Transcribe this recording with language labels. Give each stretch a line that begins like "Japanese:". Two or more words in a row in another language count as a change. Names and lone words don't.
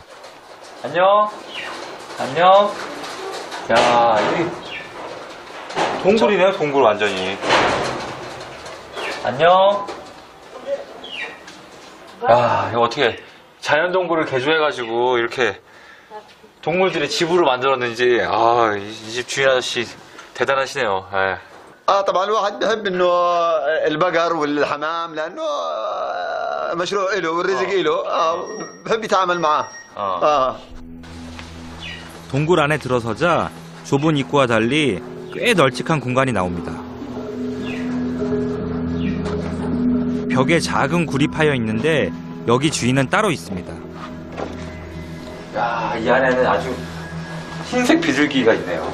Korean: 안녕. 야, 여기 동굴이네요. 동굴 완전히. 안녕. 야, 이거 어떻게 자연 동굴을 개조해가지고 이렇게 동물들의 집으로 만들었는지, 이 집 주인 아저씨 대단하시네요. 예.
Arabic: طبعا الواحد بحب انه البقر والحمام لانه مشروع له والرزق له بحب يتعامل معاه.
Korean: 동굴 안에 들어서자 좁은 입구와 달리 꽤 널찍한 공간이 나옵니다. 벽에 작은 굴이 파여 있는데 여기 주인은 따로 있습니다. 야, 이 안에는 아주 흰색 비둘기가 있네요.